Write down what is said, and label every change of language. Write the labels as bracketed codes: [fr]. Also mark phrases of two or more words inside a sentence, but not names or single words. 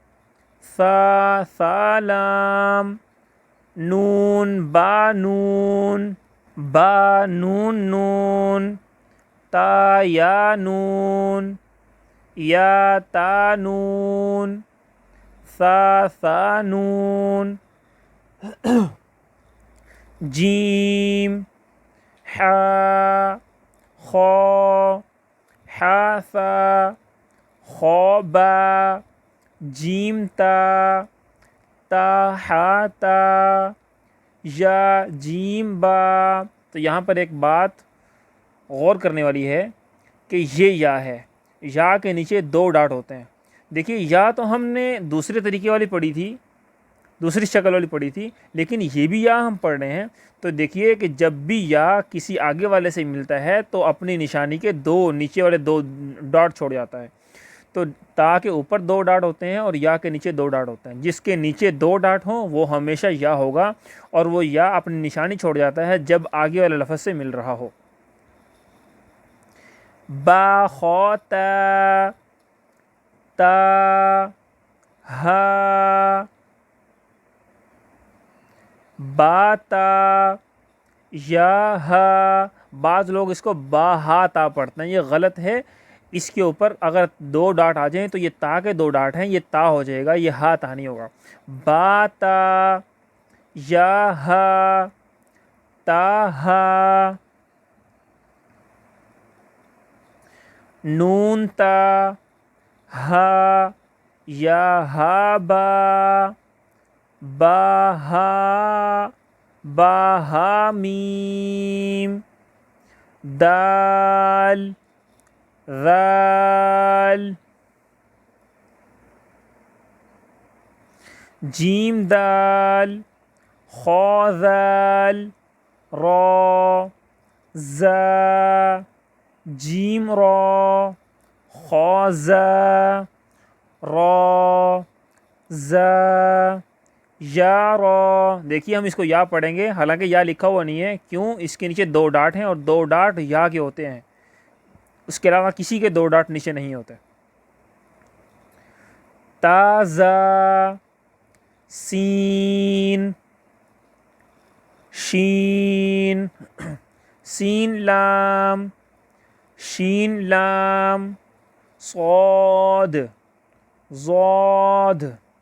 [ur] ثا لام نون با نون با نون نون تا یا نون یا تا نون ثا نون جیم حا خا حا ثا خا با جیم تا تا حا تا یا جیم با. تو یہاں پر ایک بات غور کرنے والی ہے کہ یہ یا ہے، یا کے نیچے 2 ڈاٹ ہوتے ہیں. دیکھیے، یا تو ہم نے دوسرے طریقے والی پڑھی تھی، دوسری شکل والی پڑھی تھی، لیکن یہ بھی یا ہم پڑھ رہے ہیں. تو دیکھیے کہ جب بھی یا کسی آگے والے سے ملتا ہے تو اپنی نشانی کے 2 نیچے والے 2 ڈاٹ چھوڑ جاتا ہے. تو تا کے اوپر 2 ڈاٹ ہوتے ہیں اور یا کے نیچے 2 ڈاٹ ہوتے ہیں. جس کے نیچے 2 ڈاٹ ہوں وہ ہمیشہ یا ہوگا، اور وہ یا اپنی نشانی چھوڑ جاتا ہے جب آگے والے لفظ سے مل رہا ہو. با خا تا تا ہا با تا یا ہا، بعض لوگ اس کو با ہا تا پڑھتے ہیں، یہ غلط ہے۔ اس کے اوپر اگر 2 ڈاٹ آ جائیں تو یہ تا کے 2 ڈاٹ ہیں، یہ تا ہو جائے گا، یہ ہا تا نہیں ہوگا۔ با تا یا ہا تا ہا، نون تا ہا یا ہا با، با ہا با ہا میم، دال ذال، جیم دال، خا ذال، را زا، جیم را، خا زا، را زا، یا را۔ دیکھیے ہم اس کو یا پڑھیں گے، حالانکہ یا لکھا ہوا نہیں ہے، کیوں؟ اس کے نیچے 2 ڈاٹ ہیں اور 2 ڈاٹ یا کے ہوتے ہیں، اس کے علاوہ کسی کے 2 ڈاٹ نیچے نہیں ہوتے۔ تا زا، سین، شین، سین لام، شین لام، صاد، ضاد،